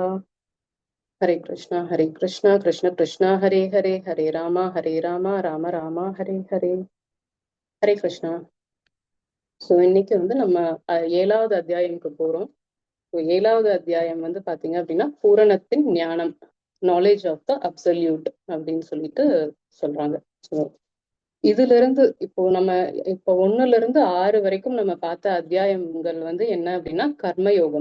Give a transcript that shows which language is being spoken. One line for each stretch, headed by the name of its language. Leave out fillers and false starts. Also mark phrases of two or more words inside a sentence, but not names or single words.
Sanskrit: हरे कृष्ण कृष्ण कृष्ण हरे हरे हरे राम राम राम हरे हरे. हरे कृष्ण.
Tamil: ஸோ இன்னைக்கு வந்து நம்ம 7வது அத்தியாயம்க்கு போறோம். ஸோ 7வது அத்தியாயம் வந்து பாத்தீங்க அப்படின்னா பூரணத்தின் ஞானம்,
English: knowledge of the absolute
Tamil: அப்படின்னு சொல்லிட்டு சொல்றாங்க. ஸோ இதுல இருந்து இப்போ 1ல இருந்து 6 வரைக்கும் நம்ம பார்த்த அத்தியாயங்கள் வந்து என்ன அப்படின்னா கர்மயோகம்.